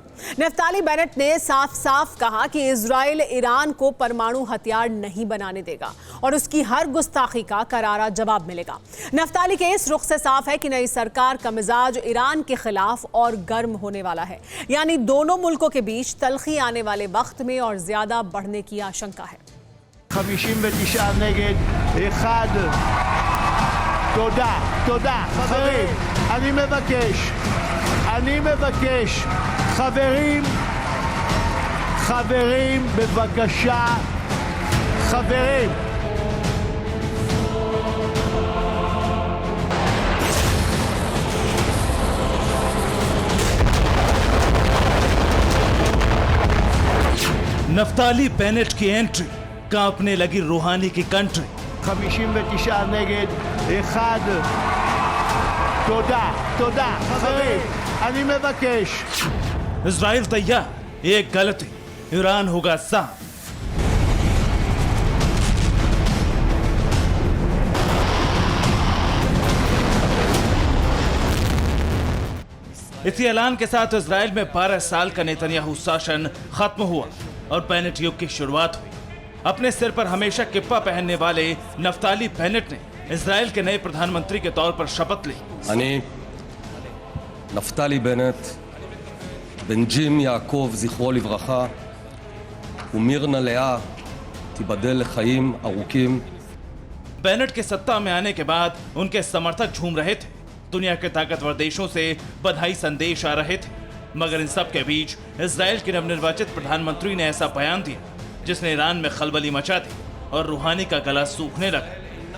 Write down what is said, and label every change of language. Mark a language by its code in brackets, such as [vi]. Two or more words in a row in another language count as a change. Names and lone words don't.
[hi] नफ्ताली बेनेट ने साफ साफ कहा कि इजराइल ईरान को परमाणु हथियार नहीं बनाने देगा और उसकी हर गुस्ताखी का करारा जवाब मिलेगा। नफ्ताली के इस रुख से साफ है कि नई सरकार का मिजाज ईरान के खिलाफ और गर्म होने वाला है, यानी दोनों मुल्कों के बीच तलखी आने वाले वक्त में और ज्यादा बढ़ने की आशंका है। [he] 59 נגד 1. תודה. חברים, אני מבקש, חברים, בבקשה, חברים. [hi] नफ्ताली बेनेट की एंट्री कांपने लगी रूहानी की कंट्री। [he] 59 נגד 1. תודה. חברים, אני מבקש. [hi] इजराइल तैयार, एक गलती ईरान होगा साफ। इसी ऐलान के साथ इजराइल में 12 साल का नेतन्याहू शासन खत्म हुआ और बेनेट युग की शुरुआत हुई। अपने सिर पर हमेशा किप्पा पहनने वाले नफ्ताली बेनेट ने इजराइल के नए प्रधानमंत्री के तौर पर शपथ ली। [he] אני נפתלי בנט, בן ג'ים יעקב זכרו לברכה ומירנה לאה תיבדל לחיים ארוכים। [hi] बेनेट के सत्ता में आने के बाद उनके समर्थक झूम रहे थे, दुनिया के ताकतवर देशों से बधाई संदेश आ रहे थे, मगर इन सब के बीच इजराइल के नवनिर्वाचित प्रधानमंत्री ने ऐसा बयान दिया जिसने ईरान में खलबली मचा दी और रूहानी का गला सूखने लगा।